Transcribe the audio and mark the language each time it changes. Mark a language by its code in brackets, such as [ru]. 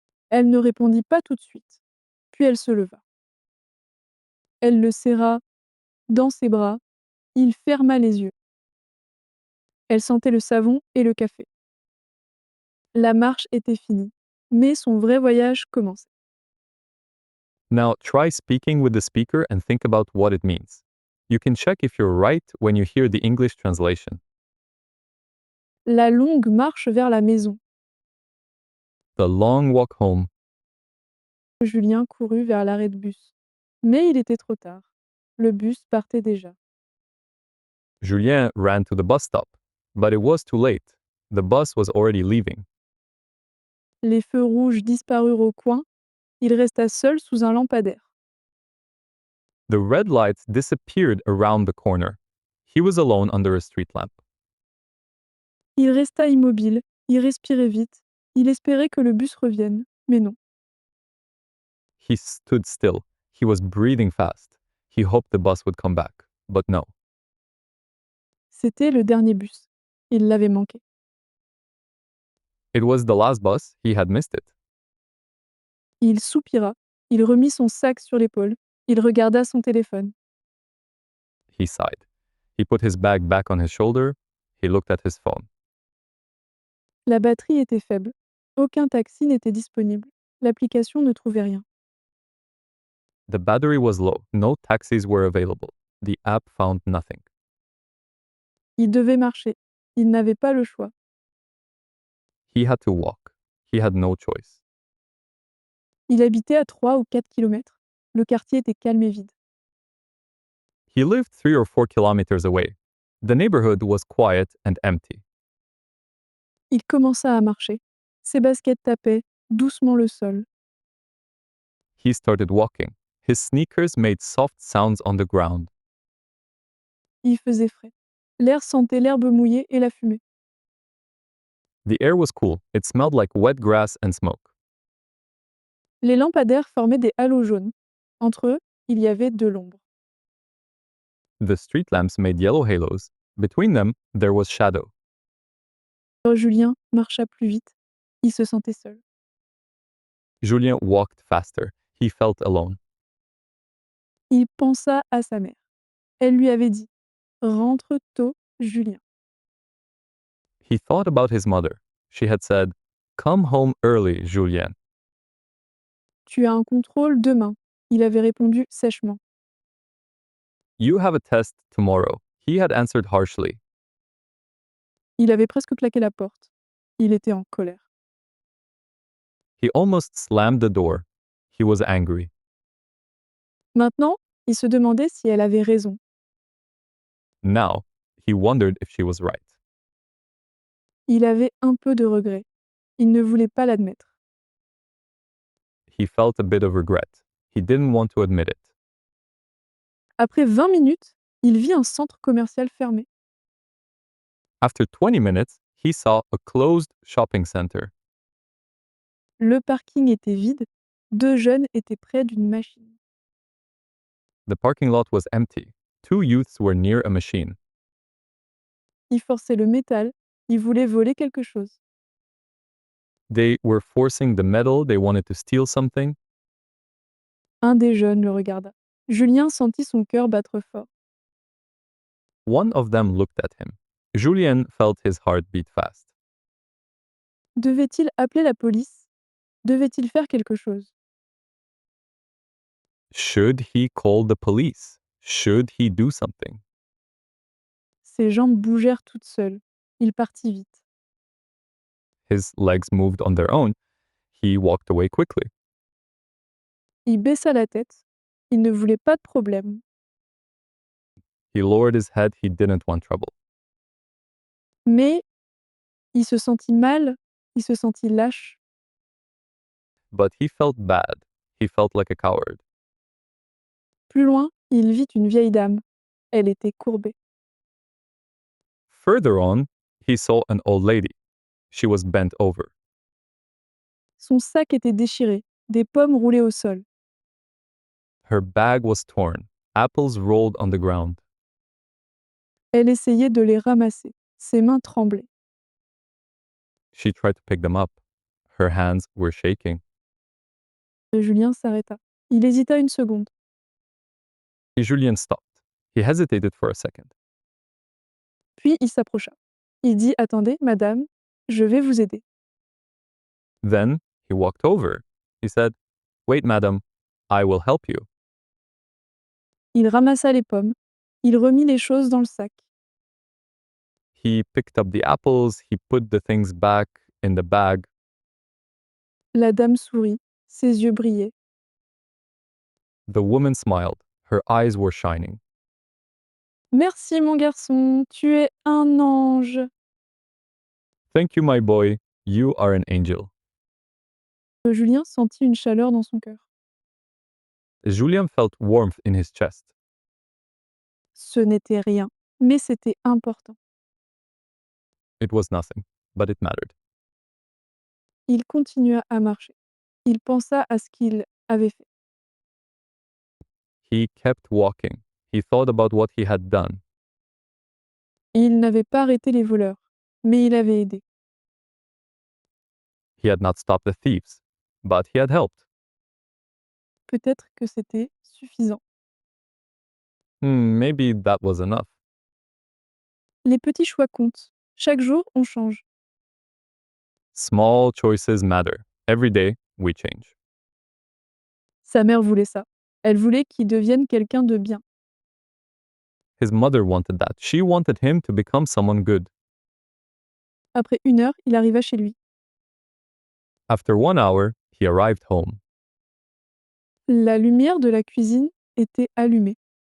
[fr] Elle ne répondit pas tout de suite. Puis elle se leva. Elle le serra dans ses bras. Il ferma les yeux. Elle sentait le savon et le café. La marche était finie, mais son vrai voyage commençait. [en] Now try speaking with the speaker and think about what it means. You can check if you're right when you hear the English translation. [fr] La longue marche vers la maison. [en] The long walk home. [fr] Julien courut vers l'arrêt de bus. Mais il était trop tard. Le bus partait déjà. [en] Julien ran to the bus stop, but it was too late. The bus was already leaving. [fr] Les feux rouges disparurent au coin. Il resta seul sous un lampadaire. [en] The red lights disappeared around the corner. He was alone under a street lamp. [fr] Il resta immobile. Il respirait vite. Il espérait que le bus revienne. Mais non. [en] He stood still. He was breathing fast. He hoped the bus would come back, but no. [fr] C'était le dernier bus. Il l'avait manqué. [en] It was the last bus. He had missed it. [fr] Il soupira, il remit son sac sur l'épaule, il regarda son téléphone. [en] He sighed. He put his bag back on his shoulder. He looked at his phone. [fr] La batterie était faible. Aucun taxi n'était disponible. L'application ne trouvait rien. [en] The battery was low. No taxis were available. The app found nothing. [fr] Il devait marcher. Il n'avait pas le choix. [en] He had to walk. He had no choice. [fr] Il habitait à 3 ou 4 kilomètres. Le quartier était calme et vide. [en] He lived 3 or 4 kilometers away. The neighborhood was quiet and empty. [fr] Il commença à marcher. Ses baskets tapaient doucement le sol. [en] He started walking. His sneakers made soft sounds on the ground. [fr] Il faisait frais. L'air sentait l'herbe mouillée et la fumée. [en] The air was cool. It smelled like wet grass and smoke. [fr] Les lampadaires formaient des halos jaunes. Entre eux, il y avait de l'ombre. [en] The street lamps made yellow halos. Between them, there was shadow. [fr] Julien marcha plus vite. Il se sentait seul. [en] Julien walked faster. He felt alone. [fr] Il pensa à sa mère. Elle lui avait dit « Rentre tôt, Julien ». [en] He thought about his mother. She had said, "Come home early, Julien." [fr] Tu as un contrôle demain. Il avait répondu sèchement. [en] You have a test tomorrow. He had answered harshly. [fr] Il avait presque claqué la porte. Il était en colère. [en] He almost slammed the door. He was angry. [fr] Maintenant, il se demandait si elle avait raison. [en] Now, he wondered if she was right. [fr] Il avait un peu de regret. Il ne voulait pas l'admettre. [en] He felt a bit of regret. He didn't want to admit it. [fr] Après 20 minutes, il vit un centre commercial fermé. [en] After 20 minutes, he saw a closed shopping center. [fr] Le parking était vide. 2 jeunes étaient près d'une machine. [en] The parking lot was empty. 2 youths were near a machine. [fr] Ils forçaient le métal. Ils voulaient voler quelque chose. [en] They were forcing the metal. They wanted to steal something. [fr] Un des jeunes le regarda. Julien sentit son cœur battre fort. [en] One of them looked at him. Julien felt his heart beat fast. [fr] Devait-il appeler la police? Devait-il faire quelque chose? [en] Should he call the police? Should he do something? [fr] Ses jambes bougèrent toutes seules. Il partit vite. [en] His legs moved on their own. He walked away quickly. [fr] Il baissa la tête. Il ne voulait pas de problème. [en] He lowered his head. He didn't want trouble. [fr] Mais il se sentit mal. Il se sentit lâche. [en] But he felt bad. He felt like a coward. [fr] Plus loin, il vit une vieille dame. Elle était courbée. [en] Further on, he saw an old lady. She was bent over. [fr] Son sac était déchiré. Des pommes roulaient au sol. [en] Her bag was torn. Apples rolled on the ground. [fr] Elle essayait de les ramasser. Ses mains tremblaient. [en] She tried to pick them up. Her hands were shaking. [fr] Julien s'arrêta. Il hésita une seconde. [en] Julien stopped. He hesitated for a second. [fr] Puis il s'approcha. Il dit « Attendez, madame, je vais vous aider. [en] Then he walked over. He said, "Wait, madam, I will help you." [fr] Il ramassa les pommes. Il remit les choses dans le sac. [en] He picked up the apples. He put the things back in the bag. [fr] La dame sourit. Ses yeux brillaient. [en] The woman smiled. Her eyes were shining. [fr] Merci mon garçon, tu es un ange. [en] Thank you, my boy. You are an angel. [fr] Julien sentit une chaleur dans son cœur. [en] Julien felt warmth in his chest. [fr] Ce n'était rien, mais c'était important. [en] It was nothing, but it mattered. [fr] Il continua à marcher. Il pensa à ce qu'il avait fait. [en] He kept walking. He thought about what he had done. [fr] Il n'avait pas arrêté les voleurs, mais il avait aidé. [en] He had not stopped the thieves, but he had helped. [fr] Peut-être que c'était suffisant. [en] Maybe that was enough. [fr] Les petits choix comptent. Chaque jour, on change. [en] Small choices matter. Every day, we change. [fr] Sa mère voulait ça. Elle voulait qu'il devienne quelqu'un de bien. [en] His mother wanted that. She wanted him to become someone good. [fr] Après 1 heure, il arriva chez lui. [en] After 1 hour, he arrived home. [fr] La lumière de la cuisine était allumée.